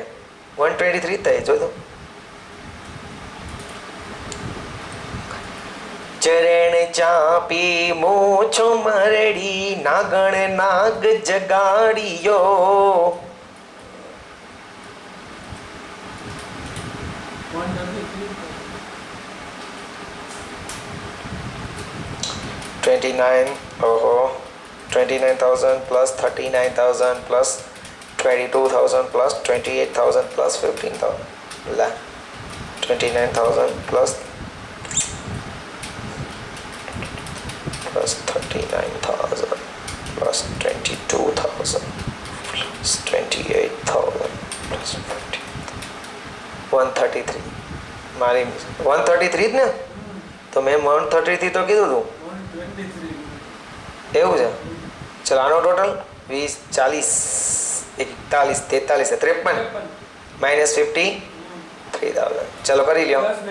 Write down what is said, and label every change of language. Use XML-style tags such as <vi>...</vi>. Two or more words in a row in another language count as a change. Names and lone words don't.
<gu>123 થાય. જોઈ દો. ચરણ ચાપી મૂછો મરડી નાગણ નાગ જગાડ્યો.</gu> <en>29 ઓહો 29,000 plus 39,000 plus 22,000 plus 28,000 plus 15,000. ला 29,000 plus 39,000 plus 22,000 plus 28,000 plus 50.</en> <gu>133. મારી 133 જ ને? તો મેં 133 તો કીધું હતું. એવું છે? ચલો આનો ટોટલ 20 40 41 43 53 માઇનસ 53,000. ચલો કરી લ્યો.</gu>